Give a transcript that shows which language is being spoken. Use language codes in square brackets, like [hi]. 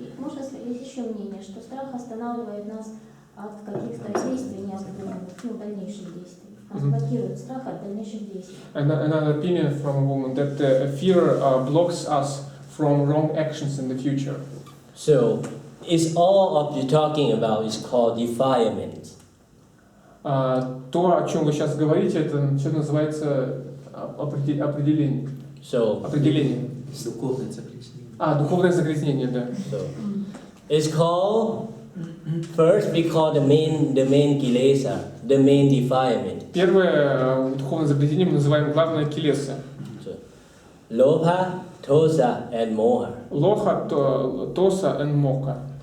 [ru] Можно есть еще мнение, что страх останавливает нас от каких-то действий необдуманных, дальнейших действий. Нас блокирует страх от дальнейших действий. [en] Another opinion from a woman that fear blocks us from wrong actions in the future. so it's all of you talking about is called defilement. [ru] То, о чем вы сейчас говорите, это что называется определение. [en] So, [ru] Определение. Духовное загрязнение. Духовное загрязнение, да. [en] so it's called first we call the main kilesa, the main defilement. [ru] Первое духовное загрязнение мы называем главное келеса. [en] So, lobha, tosa, and moha. [ru] Лоха, тоса and моха.